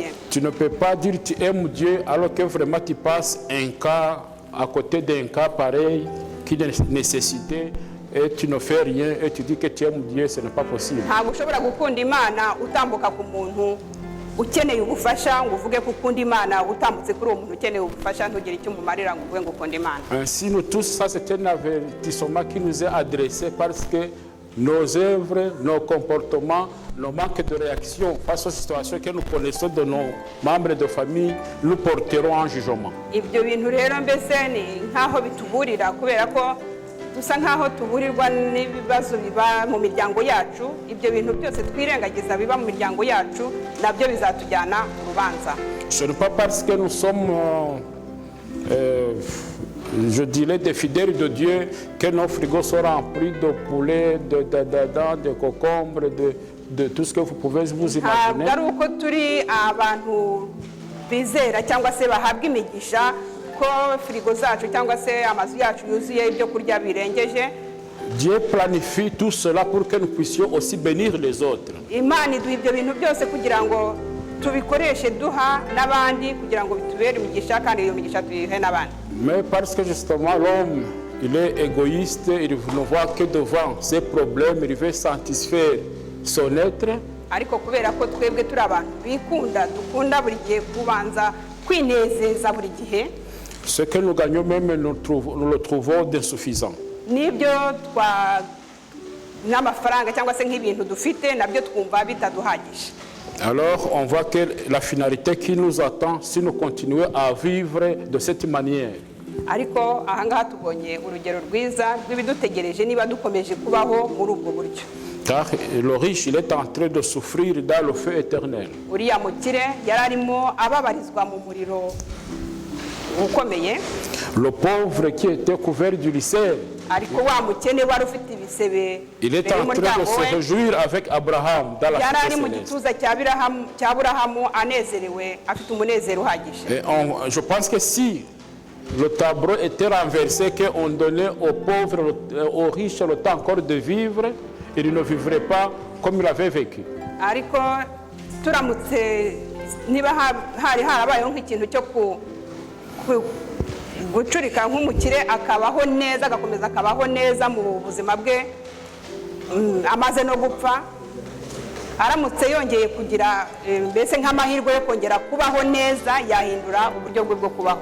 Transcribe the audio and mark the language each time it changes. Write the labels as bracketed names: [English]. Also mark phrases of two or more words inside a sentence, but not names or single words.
[French] Tu ne peux pas dire tu aimes Dieu alors que vraiment tu passes un cas à côté d'un cas pareil qui nécessitait et tu ne fais rien et tu dis que tu aimes Dieu, ce n'est pas possible. [Kinyarwanda] Ntabwo ushobora gukunda Imana utambuka ku muntu ukeneye ubufasha ngo uvuge ko ukunda Imana, utambutse kuri uwo muntu ukeneye ubufasha ntugire icyo umumarira ngo uvuge ngo ukunda Imana. [French] Ainsi nous tous, ça c'est un avertissement qui nous est adressé parce que nos œuvres, nos comportements, nos manques de réaction face aux situations que nous connaissons de nos membres de famille, nous porteront en jugement. [Kinyarwanda] Ibyo bintu rero mbese ni nkaho bituburira kubera ko dusa nkaho tuburirwa n'ibibazo biba mu miryango yacu. Ibyo bintu byose twirengagiza biba mu miryango yacu nabyo bizatujyana mu rubanza. [French] Ce n'est pas parce que nous sommes je dirais des fidèles de Dieu que nos frigos sont remplis de poulet, de concombres, de tout ce que vous pouvez vous imaginer. [Kinyarwanda] Ntabwo ari uko turi abantu bizera cyangwa se bahabwa imigisha ko frigo zacu cyangwa se amazu yacu yuzuye ibyo kurya birengeje. [French] Dieu planifie tout cela pour que nous puissions aussi bénir les autres. [Kinyarwanda] Imana iduha ibyo bintu byose kugira ngo tubikoreshe duha n'abandi kugira ngo bitubere imigisha kandi iyo migisha tuyihe n'abandi. [French] Mais parce que justement l'homme, il est égoïste, il ne voit que devant ses problèmes, il veut satisfaire son être. [Kinyarwanda] Ariko kubera ko twebwe turi abantu bikunda dukunda buri gihe kubanza kwinezeza buri gihe. [French] Ce que nous gagnons même, nous le trouvons d'insuffisant. [Kinyarwanda] Nibyo n'amafaranga cyangwa se nk'ibintu dufite nabyo twumva bitaduhagije. [French] Alors on voit que la finalité qui nous attend si nous continuons à vivre de cette manière. [Kinyarwanda] Ariko ahangaha tubonye urugero rwiza rw'ibidutegereje niba dukomeje kubaho muri ubwo buryo. [French] Car le riche, il est en train de souffrir dans le feu éternel. [Kinyarwanda] Uriya mukire yari arimo ababarizwa mu muriro ukomeye. [French] Le pauvre qui était couvert d'ulcères, [Kinyarwanda] ariko wa mukene wari ufite ibisebe, [French] il est en train de se réjouir avec Abraham dans la [Kinyarwanda] yari ari [French] cité [Kinyarwanda] mu [French] céleste. [Kinyarwanda] gituza cya Aburahamu anezerewe afite umunezero uhagije. [French] Et je pense que si le tableau était renversé, qu'on donnait aux pauvres, aux riches le temps encore de vivre, il ne vivrait pas comme il avait vécu. [Kinyarwanda] Ariko turamutse niba hari harabayeho nk'ikintu cyo gucurika nk'umukire akabaho neza agakomeza akabaho neza mu buzima bwe amaze no gupfa, aramutse yongeye kugira mbese nk'amahirwe yo kongera kubaho neza yahindura uburyo bwe bwo kubaho.